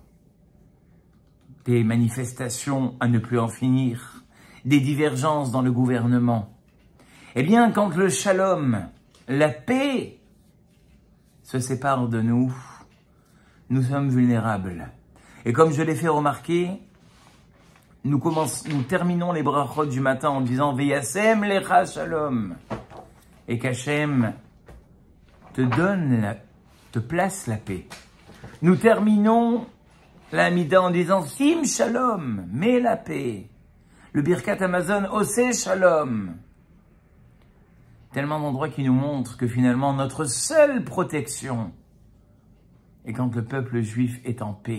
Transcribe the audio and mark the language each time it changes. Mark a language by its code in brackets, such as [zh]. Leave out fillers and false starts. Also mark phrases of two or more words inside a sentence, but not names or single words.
[fr] Des manifestations à ne plus en finir, des divergences dans le gouvernement. Eh bien, quand le shalom, la paix, se sépare de nous, nous sommes vulnérables. Et comme je l'ai fait remarquer, nous terminons les brachot du matin en disant « [he] Veyasem lecha shalom [fr] » et qu'Hachem te place la paix. Nous terminons la Hamida en disant « [he] Sim shalom [fr] » mets la paix. [he] Le Birkat Hamazon, Oseh Shalom. [fr] Tellement d'endroits qui nous montrent que finalement notre seule protection est quand le peuple juif est en paix.